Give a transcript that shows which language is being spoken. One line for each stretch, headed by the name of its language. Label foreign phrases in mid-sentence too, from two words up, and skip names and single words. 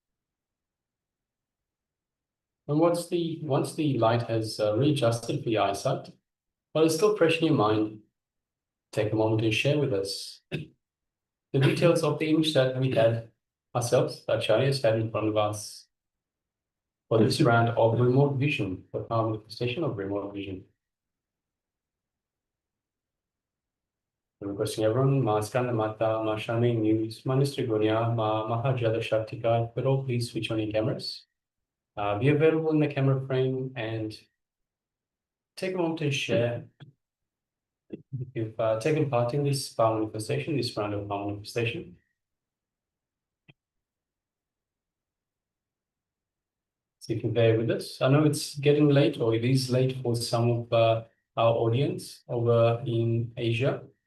English: And once the light has readjusted for your eyesight, while it's still fresh in your mind, take a moment to share with us the details of the image that we had ourselves, that Acharyas had in front of us for this round of remote vision, the power manifestation of remote vision. I'm requesting everyone, Ma Skanda Mata, Ma Shami News, Ma Nistrigonia, Ma Mahajada Shaktika, but all please switch on your cameras. Be available in the camera frame and take a moment to share. If you've taken part in this power manifestation, this round of power manifestation. So if you're there with us, I know it's getting late, or it is late for some of our audience over in Asia.